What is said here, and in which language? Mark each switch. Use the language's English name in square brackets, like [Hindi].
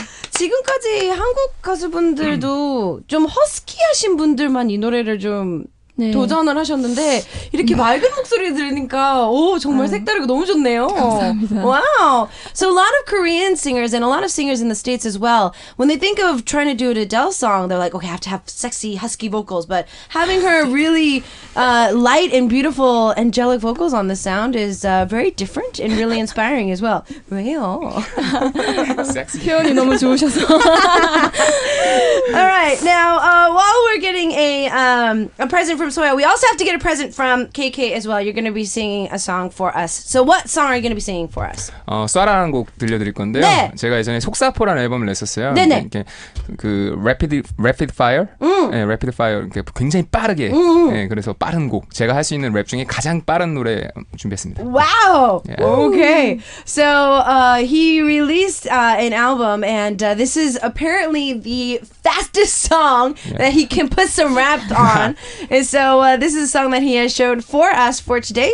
[Korean] 지금까지 한국 가수분들도 좀 허스키하신 분들만 이 노래를 좀 네. 도전을 하셨는데 이렇게 맑은 목소리 들으니까 오 정말 색다르고 너무 좋네요. 감사합니다. [English] Wow. So a lot of Korean singers and a lot of singers in the States as well, when they think of trying to do an Adele song, they're like, okay, I have to have sexy, husky vocals. But having her really light and beautiful, angelic vocals on the sound is very different and really inspiring as well. [Korean] 왜요? 표현이 너무 좋으셔서. [English] All right. Now, while we're getting a present from Soya, we also have to get a present from KK as well. You're going to be singing a song for us. So what song are you going to be singing for us? [Korean] 쏴라라는 곡 들려드릴 건데요. 네. 제가 예전에 속사포라는 앨범을 냈었어요. 네네. 이렇게 그 [English] rapid fire, [Korean] 네, [English] rapid fire, [Korean] 이렇게 굉장히 빠르게. 네, 그래서 빠른 곡. 제가 할 수 있는 랩 중에 가장 빠른 노래 준비했습니다. [English] Wow. Yeah. Okay. So he released an album, and this is apparently the fastest song that he can put some rap on. And so this is a song that he has showed for us for today.